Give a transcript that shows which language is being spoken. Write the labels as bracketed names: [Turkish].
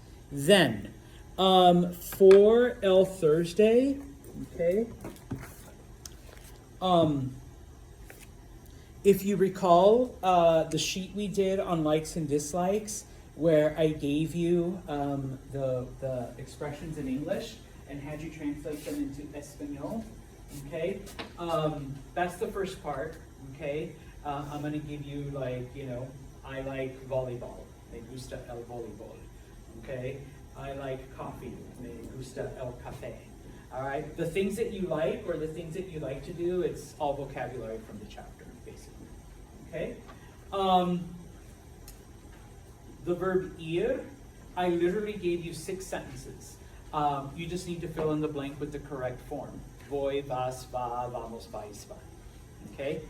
[English] Then, for El Thursday, okay, if you recall the sheet we did on likes and dislikes, where I gave you the expressions in English and had you translate them into Espanol, okay, that's the first part, okay. I'm going to give you, like, you know, I like volleyball, [Spanish] me gusta el voleibol, [English] okay. I like coffee, [Spanish] me gusta el café. [English] All right, the things that you like or the things that you like to do, it's all vocabulary from the chapter, basically. Okay? The verb ir, I literally gave you 6 sentences. You just need to fill in the blank with the correct form. [Spanish] Voy, vas, va, vamos, vais, va. [English] Okay?